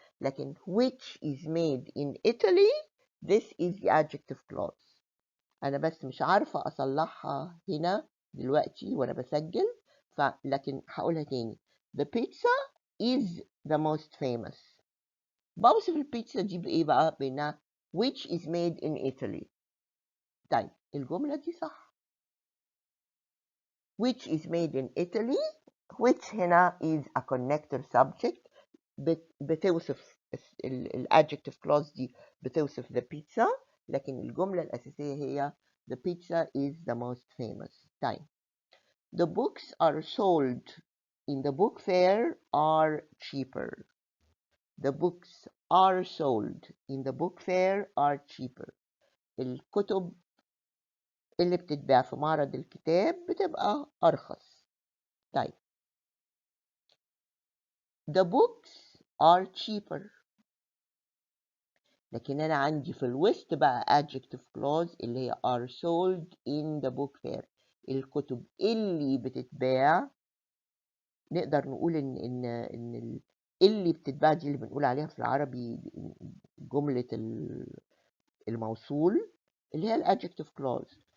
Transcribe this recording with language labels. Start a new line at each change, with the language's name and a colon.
English: لكن which is made in Italy, this is the adjective clause.
Arabic: أنا بس مش عارفة أصلحها هنا دلوقتي وأنا بسجل، لكن هقولها تاني.
English: The pizza is the most famous.
Arabic: بوصف البيتزا دي بإيه بقى؟ بإنها
English: which is made in Italy.
Arabic: طيب الجملة دي صح.
English: which is made in Italy, which هنا is a connector subject
Arabic: بتوصف الادجكتيف كلوز دي بتوصف
English: the pizza،
Arabic: لكن الجملة الأساسية هي
English: the pizza is the most famous. طيب the books are sold in the book fair are cheaper. The books are sold in the book fair are cheaper.
Arabic: الكتب اللي بتتباع في معرض الكتاب بتبقى أرخص.
English: طيب the books are cheaper،
Arabic: لكن أنا عندي في الوسط بقى
English: adjective clause
Arabic: اللي هي
English: are sold in the book fair.
Arabic: الكتب اللي بتتباع نقدر نقول إن اللي بتتباع دي اللي بنقول عليها في العربي جملة الموصول اللي هي الadjective clause.